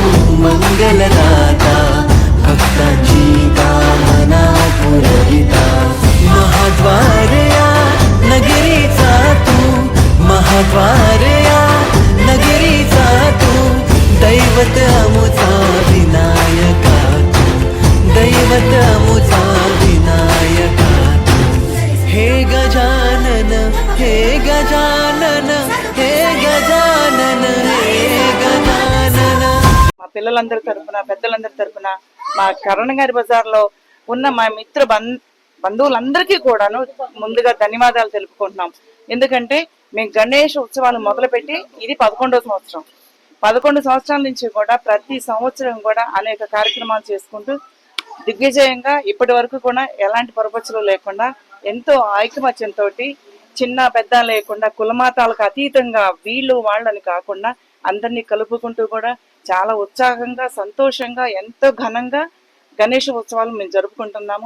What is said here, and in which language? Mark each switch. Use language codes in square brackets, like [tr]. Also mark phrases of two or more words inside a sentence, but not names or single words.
[mr] मंगलदाता, भक्तांची कामना पुरविता, महाद्वार या नगरीचा तू, महाद्वार या नगरीचा तू, दैवत अमुचा विनायका तू, दैवत अमुचा विनायका तू, हे गजानन हे गजानन हे गजानन हे गजानन. [te] మా పిల్లలందరి తరపున పెద్దలందరి తరపున మా కరణంగారి బజార్లో ఉన్న మా మిత్ర బంధువులందరికీ కూడాను ముందుగా ధన్యవాదాలు తెలుపుకుంటున్నాం. ఎందుకంటే మేము గణేష్ ఉత్సవాలు మొదలుపెట్టి ఇది 11వ సంవత్సరం. 11 సంవత్సరాల నుంచి కూడా ప్రతి సంవత్సరం కూడా అనేక కార్యక్రమాలు చేసుకుంటూ దిగ్విజయంగా ఇప్పటి వరకు కూడా ఎలాంటి పొరపచ్చులు లేకుండా ఎంతో ఐకమత్యంతో చిన్న పెద్ద లేకుండా కులమాతాలకు అతీతంగా వీళ్ళు వాళ్ళని కాకుండా అందరినీ కలుపుకుంటూ కూడా చాలా ఉత్సాహంగా సంతోషంగా ఎంతో ఘనంగా గణేష్ ఉత్సవాలు మేము జరుపుకుంటున్నాము.